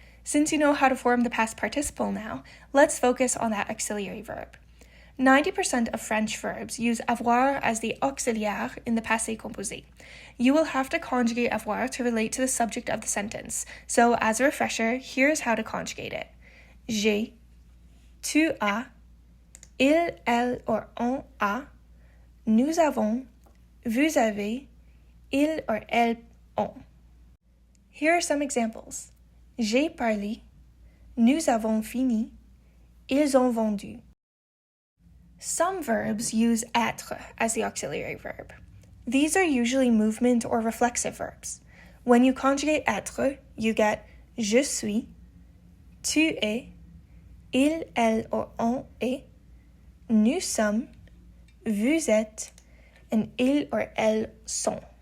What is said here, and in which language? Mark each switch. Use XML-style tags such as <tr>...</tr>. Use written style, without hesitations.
<en>Since you know how to form the past participle now, let's focus on that auxiliary verb. 90% of French verbs use avoir as the auxiliaire in the passé composé. You will have to conjugate avoir to relate to the subject of the sentence. So, as a refresher, here's how to conjugate it.</en> <fr>J'ai, tu as, il, elle, or on a, nous avons, vous avez, il or elles ont.</fr> <en>Here are some examples.</en> <fr>J'ai parlé, nous avons fini, ils ont vendu.</fr> <en>Some verbs use être as the auxiliary verb. These are usually movement or reflexive verbs. When you conjugate être, you get</en> <fr>je suis, tu es, il, elle, or on est, nous sommes, vous êtes, and ils or elles sont.</fr>